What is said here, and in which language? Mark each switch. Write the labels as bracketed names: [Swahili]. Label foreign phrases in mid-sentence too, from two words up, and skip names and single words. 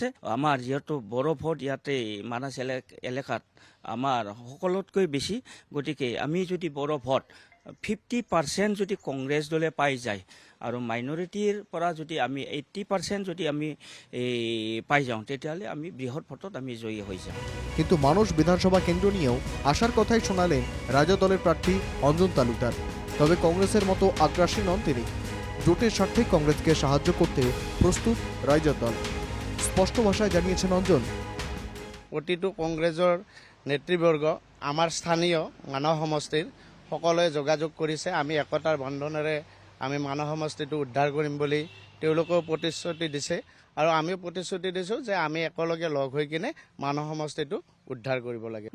[Assamese] আমাৰ যিহেতু বড়ো ভোট ইয়াতে মানাহ এলেকাত আমাৰ সকলোতকৈ বেছি, গতিকে আমি যদি বড়ো ভোট 50% যদি কংগ্ৰেছ দলে পাই যায় আৰু মাইনৰিটিৰ পৰা যদি আমি 80% যদি আমি পাই যাওঁ, তেতিয়াহ'লে আমি বৃহৎ ভোটত আমি জয়ী হৈ যাম। [Bangla] কিন্তু মানুষ বিধানসভা কেন্দ্র নিয়েও আশার কথাই শোনালেন রাইজর দলের প্রার্থী অঞ্জন তালুকদার। তবে কংগ্রেসের মতো আগ্রাসী নন তিনি। জোটের স্বার্থে কংগ্রেসকে সাহায্য করতে প্রস্তুত রাইজর দল। স্পষ্ট ভাষায় জানিয়েছেন অঞ্জন। [Assamese] প্ৰতিটো কংগ্ৰেছৰ নেতৃবৰ্গ আমাৰ স্থানীয় মানৱ সমষ্টিৰ সকলোৱে যোগাযোগ কৰিছে। আমি একতাৰ বন্ধনেৰে আমি মানৱ সমষ্টিটো উদ্ধাৰ কৰিম বুলি তেওঁলোকেও প্ৰতিশ্ৰুতি দিছে আৰু আমিও প্ৰতিশ্ৰুতি দিছোঁ যে আমি একেলগে লগ হৈ কিনে মানৱ সমষ্টিটো উদ্ধাৰ কৰিব লাগে।